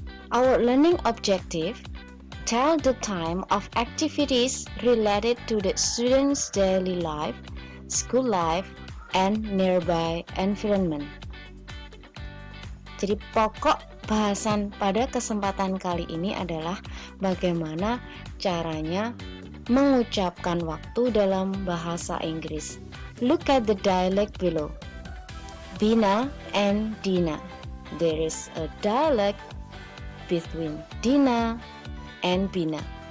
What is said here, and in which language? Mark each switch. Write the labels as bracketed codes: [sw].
[en] Our learning objective: tell the time of activities related to the student's daily life, school life, and nearby environment. [id] Jadi pokok bahasan pada kesempatan kali ini adalah bagaimana caranya mengucapkan waktu dalam bahasa Inggris. [en] Look at the dialect below. Bina and Dina. There is a dialect between Dina and Bina.